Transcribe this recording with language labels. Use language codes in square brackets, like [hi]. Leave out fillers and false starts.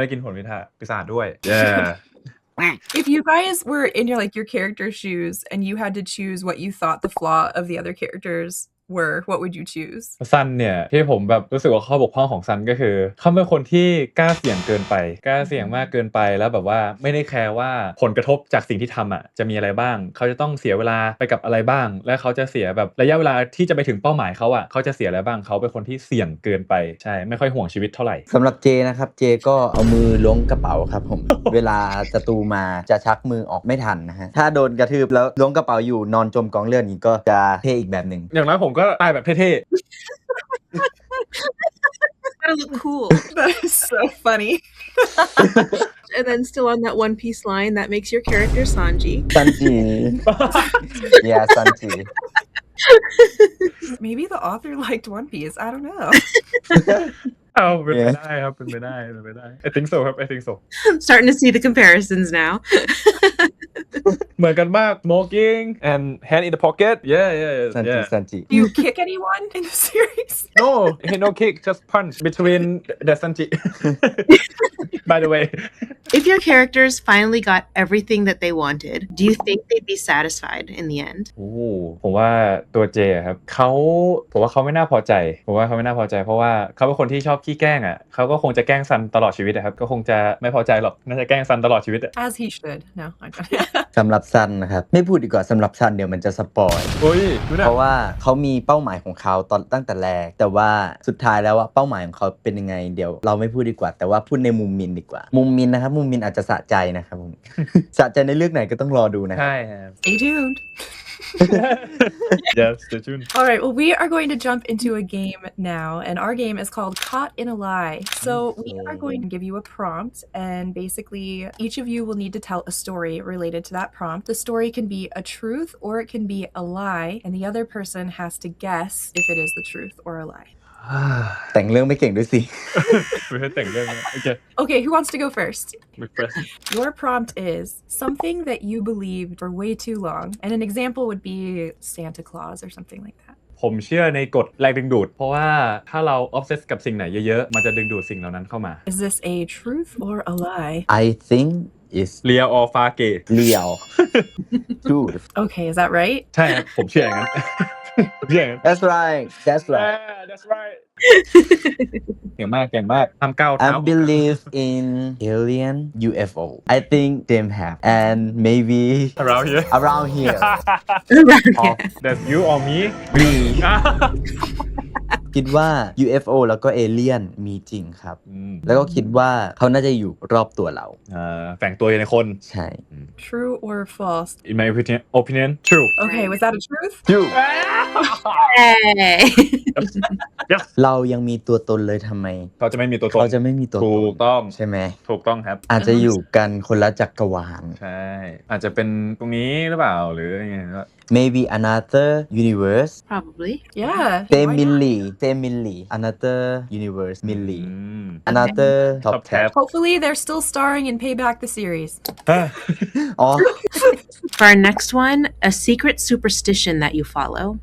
[th] ได้กินผลปีศาจด้วย [en] yeah If you guys were in your character's shoes and you had to choose what you thought the flaw of the other characters were, what would you choose? [th] ซันเนี่ยที่ผมแบบรู้สึกว่าข้อบกพร่องของซันก็คือเขาเป็นคนที่กล้าเสี่ยงเกินไปกล้าเสี่ยงมากเกินไปแล้วแบบว่าไม่ได้แคร์ว่าผลกระทบจากสิ่งที่ทำอ่ะจะมีอะไรบ้างเขาจะต้องเสียเวลาไปกับอะไรบ้างและเขาจะเสียแบบระยะเวลาที่จะไปถึงเป้าหมายเขาอ่ะเขาจะเสียอะไรบ้างเขาเป็นคนที่เสี่ยงเกินไปใช่ไม่ค่อยห่วงชีวิตเท่าไหร่ สำหรับเจนะครับเจก็เอามือล้วงกระเป๋าครับผม เวลาศัตรูมาจะชักมือออกไม่ทันนะฮะถ้าโดนกระทืบแล้วล้วงกระเป๋าอยู่นอนจมกองเลือดนี้ก็จะเท่อีกแบบหนึ่ง อย่างน้อยผมก็ตายแบบเท่ [en] Gotta look cool. That is so funny. And then still on that One Piece line, that makes your character Sanji. Sanji yeah Sanji Maybe the author liked One Piece. I don't know. [th] เอาเป็นไปได้ครับเป็นไปได้ [en] I think so [th] ครับ I think so [en] I'm starting to see the comparisons now. [th] เหมือนกันมาก [en] smoking and hand in the pocket yeah Sanji Do you kick anyone in the series? no kick just punch between the Sanji by the way If your characters finally got everything that they wanted, do you think they'd be satisfied in the end? [th] โอ้ผมว่าตัวเจครับผมว่าเขาไม่น่าพอใจเพราะว่าเขาเป็นคนที่ชอบขี้แกล้งอ่ะเขาก็คงจะแกล้งซันตลอดชีวิตนะครับก็คงจะไม่พอใจหรอกน่าจะแกล้งซันตลอดชีวิตอ่ะ [en] As he should. No, I don't. [th] สำหรับซันนะครับไม่พูดดีกว่าสำหรับซันเดี๋ยวมันจะสปอย โอ้ยดูนะ เพราะว่าเขามีเป้าหมายของเขาตั้งแต่แรกแต่ว่าสุดท้ายแล้วว่าเป้าหมายของเขาเป็นยังไงเดี๋ยวเราไม่พูดดีกว่าแต่ว่าพูดในมุมมินดีกว่ามุมมินนะครับมุมมินอาจจะสะใจนะครับผม สะใจในเรื่องไหนก็ต้องรอดูนะ ใช่ครับ [en] Stay tuned. yes stay tuned All right, well, we are going to jump into a game now, and our game is called Caught in a Lie. So we are going to give you a prompt, and basically each of you will need to tell a story related to that prompt. The story can be a truth or it can be a lie, and the other person has to guess if it is the truth or a lie. [th] แต่งเรื่องไม่เก่งด้วยสิ ไม่ใช่แต่งเรื่องนะโอเค [en] Okay, who wants to go first? refresh Your prompt is something that you believed for way too long, and an example would be Santa Claus or something like that. [th] ผมเชื่อในกฎแรงดึงดูดเพราะว่าถ้าเรา obsess กับสิ่งไหนเยอะๆมันจะดึงดูดสิ่งเหล่านั้นเข้ามา [en] Is this a truth or a lie? I think is เลียออฟาเก เลียว dude Okay, is that right? [th] ใช่ครับผมเชื่ออย่างนั้น ผมเชื่ออย่างนั้น [en] that's right that's right [th] เก่งมากทำก้าว [en] I เท้า believe in alien UFO I think them have and maybe around here around here that's you or me [th] me คิดว่า UFO แล้วก็เอเลี่ยนมีจริงครับ แล้วก็คิดว่าเขาน่าจะอยู่รอบตัวเรา แฝงตัวอยู่ในคน ใช่ [en] True or false? in my opinion true Okay, was that a truth? True Hey. yes [th] เรายังมีตัวตนเลยทำไม เขาจะไม่มีตัวตน เขาจะไม่มีตัวต ถู น กต้อง ใช่ไหม ถูกต้องครับ อาจจะอยู่กันคนละจักรวาล ใช่ อาจจะเป็นตรงนี้หรือเปล่าหรือยังไงก็ [en] maybe another universe Probably. Yeah. same why not? Minlee another universe Minlee another Toptap Hopefully, they're still starring in Payback the Series. [th] อ๋อ [en] For our next one, a secret superstition that you follow.